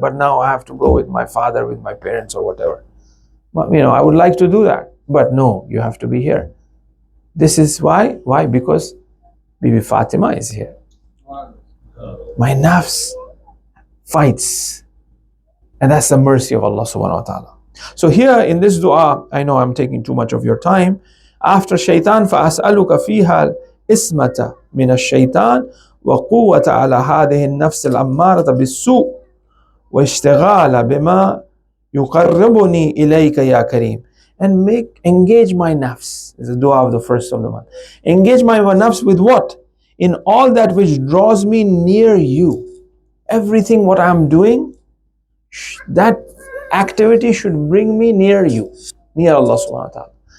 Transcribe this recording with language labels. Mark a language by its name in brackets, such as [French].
[English] But now I have to go with my father, with my parents, or whatever. I would like to do that, but no, you have to be here. This is why? Why? Because Bibi Fatima is here. My nafs fights. And that's the mercy of Allah subhanahu wa ta'ala. So here in this dua, I know I'm taking too much of your time. After shaitan, [Arabic] فَأَسْأَلُكَ فِيهَا الْإِسْمَةَ مِنَ الشَّيْطَانِ وَقُوَّةَ عَلَى هَذِهِ النَّفْسِ الْأَمَّارَةَ بِالسُّوءِ وَاشْتِغَالَ بِمَا يُقَرِّبُنِي إِلَيْكَ يَا كَرِيمٌ. [English] And engage my nafs. This is the dua of the first of the month. Engage my nafs with what? In all that which draws me near you. Everything what I'm doing, that activity should bring me near you, near Allah subhanahu wa ta'ala.